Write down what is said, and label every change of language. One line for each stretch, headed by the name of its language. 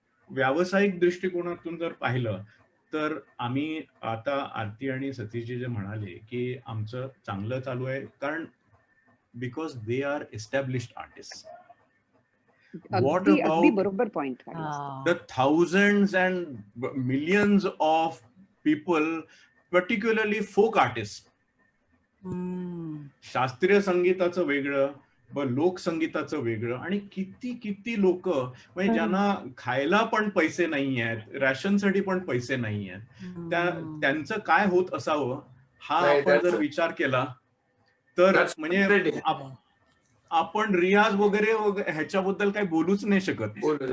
Marathi: व्यावसायिक दृष्टिकोनातून जर पाहिलं तर आम्ही आता आरती आणि सतीशजी जे म्हणाले की आमचं चांगलं चालू आहे, कारण
English: Because they are established artist. What about
Marathi: बरोबर point,
English: the thousands and millions of people, particularly folk artists?
Marathi: शास्त्रीय संगीताचं वेगळं, लोकसंगीताचं वेगळं, आणि किती किती लोक म्हणजे ज्यांना खायला पण पैसे नाही आहेत, रॅशनसाठी पण पैसे नाही आहेत, त्यांचं काय होत असावं हा आपण जर विचार केला तर म्हणजे आपण रियाज वगैरे ह्याच्याबद्दल काही बोलूच नाही शकत.